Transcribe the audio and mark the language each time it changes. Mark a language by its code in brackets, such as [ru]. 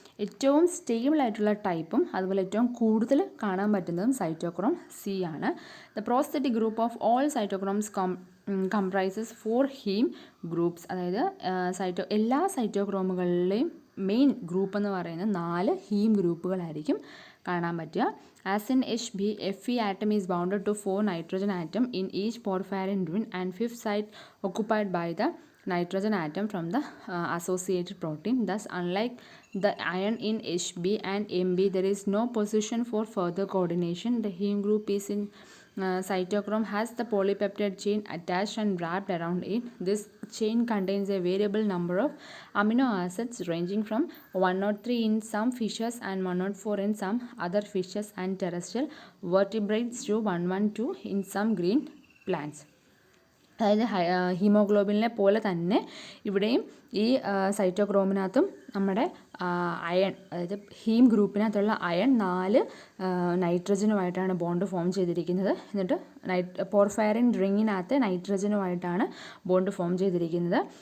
[ml] ഏറ്റവും സ്റ്റേബിൾ ആയിട്ടുള്ള ടൈപ്പും അതുപോലെ ഏറ്റവും കൂടുതൽ കാണാൻ പറ്റുന്നതും സൈറ്റോക്രോം സി ആണ്. [en] The prosthetic group of all cytochromes comprises 4 heme groups. [ml] അതായത് എല്ലാ സൈറ്റോക്രോമുകളിലെയും മെയിൻ ഗ്രൂപ്പ് എന്ന് പറയുന്നത് 4 ഹീം ഗ്രൂപ്പുകളായിരിക്കും കാണാൻ പറ്റുക. [en] As in HB, Fe atom is bounded to 4 nitrogen atom in each porphyrin ring and 5th site occupied by the nitrogen atom from the associated protein. Thus, unlike the iron in HB and MB, there is no position for further coordination. The heme group is in cytochrome has the polypeptide chain attached and wrapped around it. This chain contains a variable number of amino acids ranging from 103 in some fishes and 104 in some other fishes and terrestrial vertebrates to 112 in some green plants. [ml] അതായത് ഹീമോഗ്ലോബിനെ പോലെ തന്നെ ഇവിടെയും ഈ സൈറ്റോക്രോമിനകത്തും നമ്മുടെ iron, അതായത് haem ഗ്രൂപ്പിനകത്തുള്ള iron 4 നൈട്രജനുമായിട്ടാണ് bond form ചെയ്തിരിക്കുന്നത്. എന്നിട്ട് porphyrin റിങ്ങിനകത്ത് നൈട്രജനുമായിട്ടാണ് bond form ചെയ്തിരിക്കുന്നത്.